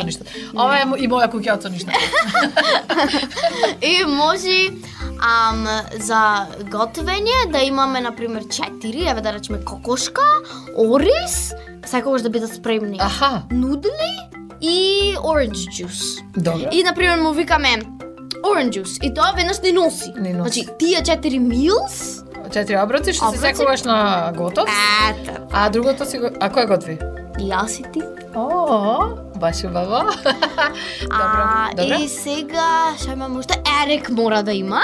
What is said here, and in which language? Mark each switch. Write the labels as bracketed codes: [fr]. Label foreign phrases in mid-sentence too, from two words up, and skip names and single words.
[mk] соништата. Ова е и моја куќа од соништата. И може за готвење да имаме, например, 4, еве да речеме кокошка, ориз, секогаш да бидат спремни. Аха, Нудли и [en] orange juice. [mk] добро. И, например, му викаме [en] orange juice. [mk] И тоа веднаш ни носи. Ни носи. Значи, тие 4 meals, 4 оброци што се Оброци. секогаш на готов, ето, а другото си го... А кој готви? јас и ти. О, баш убаво. Добро. И сега, што имаме уште? Ерик мора да има.